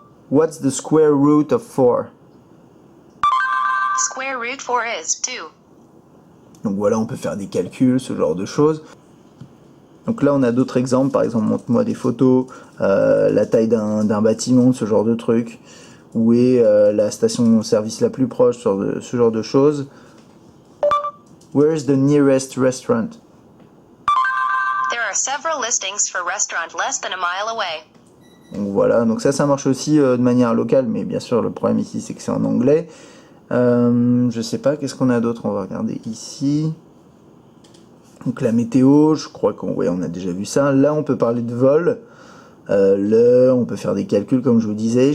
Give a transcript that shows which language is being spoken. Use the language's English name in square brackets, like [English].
[English] What's the square root of 4? Square root 4 is 2. [French] Donc voilà, on peut faire des calculs, ce genre de choses. Donc là, on a d'autres exemples. Par exemple, montre-moi des photos, la taille d'un bâtiment, ce genre de trucs. Où est la station-service la plus proche, ce genre de choses. [English] Where is the nearest restaurant? There are several listings for restaurant less than a mile away. [French] Donc voilà, donc ça marche aussi de manière locale, mais bien sûr, le problème ici, c'est que c'est en anglais. Je sais pas, qu'est-ce qu'on a d'autre? On va regarder ici. Donc la météo, je crois on a déjà vu ça. Là, on peut parler de vol, l'heure, on peut faire des calculs comme je vous disais.